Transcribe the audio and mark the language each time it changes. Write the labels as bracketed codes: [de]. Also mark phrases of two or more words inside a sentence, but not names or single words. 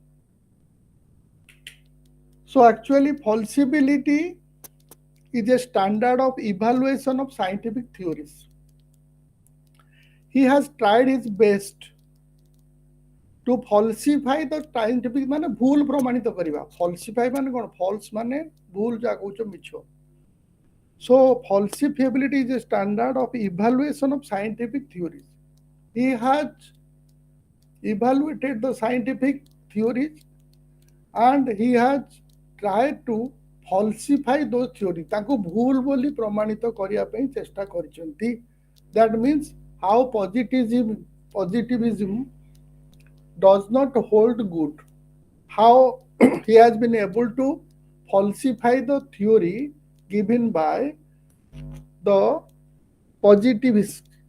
[en] So actually falsifiability is a standard of evaluation of scientific theories. he has tried his best to falsify the scientific [or] ମାନେ ଭୁଲ ପ୍ରମାଣିତ କରିବା [en] falsify [or] ମାନେ କ'ଣ [en] false ମାନେ [or] ଭୁଲ ଯାହା କହୁଛ ମିଛ [en] so falsifiability is a standard of evaluation of scientific theories he has evaluated the scientific theories and he has tried to falsify those theories [or] ତାଙ୍କୁ ଭୁଲ ବୋଲି ପ୍ରମାଣିତ କରିବା ପାଇଁ ଚେଷ୍ଟା କରିଛନ୍ତି [en] that means how positivism does not hold good how he has been able to falsify the theory given by the positivist